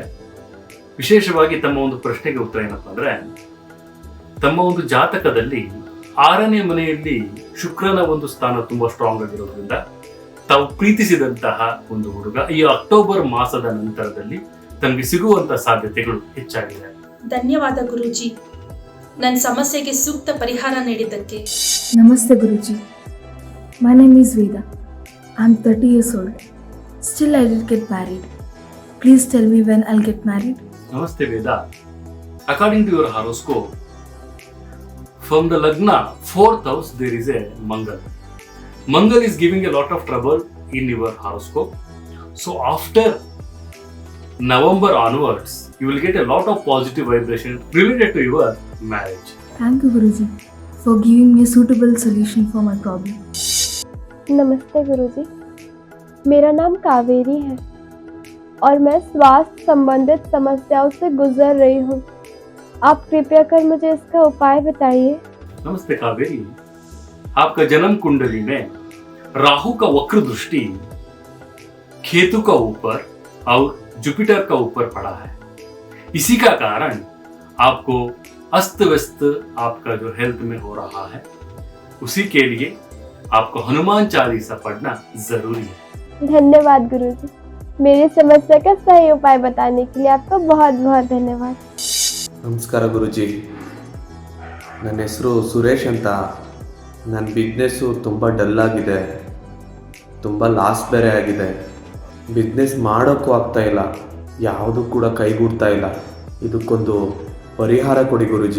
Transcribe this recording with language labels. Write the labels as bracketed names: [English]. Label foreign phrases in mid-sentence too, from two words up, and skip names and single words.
[Kannada] ವಿಶೇಷವಾಗಿ ತಮ್ಮ ಒಂದು ಪ್ರಶ್ನೆಗೆ ಉತ್ತರ ಏನಪ್ಪಾ ಅಂದ್ರೆ, ತಮ್ಮ ಒಂದು ಜಾತಕದಲ್ಲಿ 6ನೇ ಮನೆಯಲ್ಲಿ ಶುಕ್ರನ ಒಂದು ಸ್ಥಾನ ತುಂಬಾ ಸ್ಟ್ರಾಂಗ್ ಆಗಿರೋದ್ರಿಂದ ತಾವು ಪ್ರೀತಿಸಿದಂತಹ ಒಂದು ಹುಡುಗ ಈ ಅಕ್ಟೋಬರ್ ಮಾಸದ ನಂತರದಲ್ಲಿ ತಮಗೆ ಸಿಗುವಂತಹ ಸಾಧ್ಯತೆಗಳು ಹೆಚ್ಚಾಗಿದೆ. ಧನ್ಯವಾದ ಗುರುಜಿ, ನನ್ನ ಸಮಸ್ಯೆಗೆ ಸೂಕ್ತ ಪರಿಹಾರ ನೀಡಿದ್ದಕ್ಕೆ. [Hindi] नमस्ते गुरुजी. [English] My name is Veda. I'm 30 years old. Still I didn't get married. Please tell me when I'll get married. Namaste Veda. According to your horoscope, from the Lagna, 4th house there is a Mangal. Mangal is giving a lot of trouble in your horoscope. So after November onwards, you will get a lot of positive vibration related to your marriage. Thank you Guruji for giving me a suitable solution for my problem. [Hindi] नमस्ते गुरुजी, मेरा नाम कावेरी है और मैं स्वास्थ्य संबंधित समस्याओं से गुजर रही हूँ. आप कृपया कर मुझे इसका उपाय बताइए. नमस्ते कावेरी. आपका जन्म कुंडली में राहु का वक्र दृष्टि केतु का ऊपर और जुपिटर का ऊपर पड़ा है. इसी का कारण आपको अस्त व्यस्त आपका जो हेल्थ में हो रहा है, उसी के लिए आपको हनुमान चालीसा पढ़ना जरूरी है. धन्यवाद गुरुजी, मेरी समस्या का सही उपाय बताने के लिए आपका बहुत बहुत धन्यवाद. [Kannada] ನಮಸ್ಕಾರ ಗುರುಜಿ, ನನ್ನ ಹೆಸರು ಸುರೇಶ್ ಅಂತ. ನನ್ನ ಬಿಸ್ನೆಸ್ಸು ತುಂಬ ಡಲ್ ಆಗಿದೆ, ತುಂಬ ಲಾಸ್ ಬೇರೆ ಆಗಿದೆ. ಬಿಸ್ನೆಸ್ ಮಾಡೋಕ್ಕೂ ಆಗ್ತಾ ಇಲ್ಲ, ಯಾವುದು ಕೂಡ ಕೈಗೂಡ್ತಾ ಇಲ್ಲ. ಇದಕ್ಕೊಂದು ಪರಿಹಾರ ಕೊಡಿ ಗುರುಜಿ.